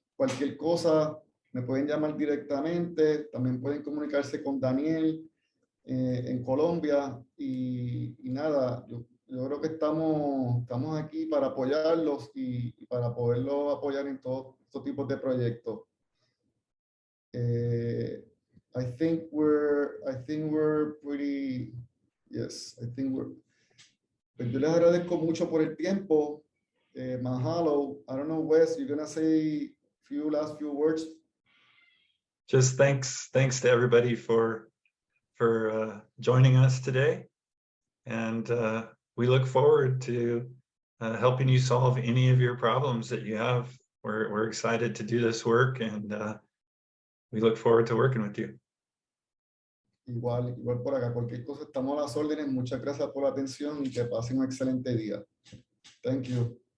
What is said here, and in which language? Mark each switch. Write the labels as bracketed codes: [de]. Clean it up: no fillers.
[es] Cualquier cosa me pueden llamar directamente, también pueden comunicarse con Daniel en Colombia y nada, yo creo que estamos aquí para apoyarlos y para poderlos apoyar en todos estos tipos de proyectos. [en] I think we're pretty, yes, I think we're. [es] Pues yo les agradezco mucho por el tiempo. [haw] Mahalo. [en] I don't know, Wes, you're gonna say last few words. Just thanks to everybody for joining us today, and we look forward to helping you solve any of your problems that you have. We're excited to do this work, and we look forward to working with you. [es] Igual por acá, cualquier cosa estamos a las órdenes. Muchas gracias por la atención y que pasen un excelente día. [en] Thank you.